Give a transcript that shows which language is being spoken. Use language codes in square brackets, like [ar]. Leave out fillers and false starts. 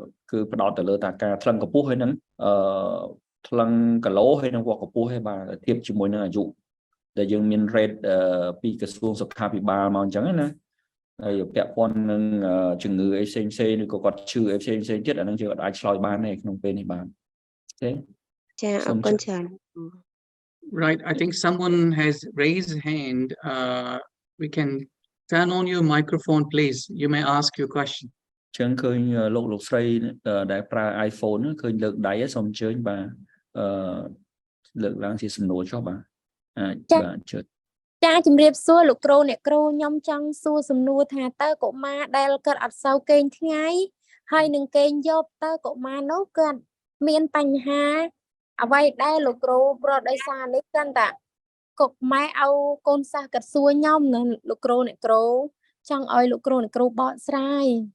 [km] គឺផ្ដោតទៅលើតាការថ្លឹងកម្ពស់ហើយនឹងថ្លឹងគីឡូហើយនឹងវាស់កម្ពស់ហើយបាទធៀបជាមួយនឹងអាយុដែលយើងមាន rate ពីក្រសួងសុខាភិបាលមកអញ្ចឹងណាហើយពាក់ព័ន្ធនឹងជំងឺអីផ្សេងៗឬក៏គាត់ឈឺអីផ្សេងៗទៀតអានឹងយើងអាចឆ្លើយបានទេក្នុងពេលនេះបាទទេចាអរគុណច្រើន [en] Right, I think someone has raised hand. We can turn on your microphone, please. You may ask your question. [km] ចឹងឃើញលោកស្រីដែលប្រើ iPhone ឃើញលើកដៃសូមអញ្ជើញបាទលើកឡើងជាសំណួរចុះបាទអាចបាទជឿ ចាជំរាបសួរលោកគ្រូអ្នកគ្រូខ្ញុំចង់សួរសំណួរថាតើកុមារដែលគាត់អត់សូវគេងថ្ងៃហើយនឹងគេងយប់តើកុមារនោះគាត់មានបញ្ហាអ្វីដែរលោកគ្រូប្រដោយសារនេះគាត់តាកុម៉ែឲ្យកូនសិស្សគាត់សួរខ្ញុំនឹងលោកគ្រូអ្នកគ្រូចង់ឲ្យលោកគ្រូអ្នកគ្រូបកស្រាយ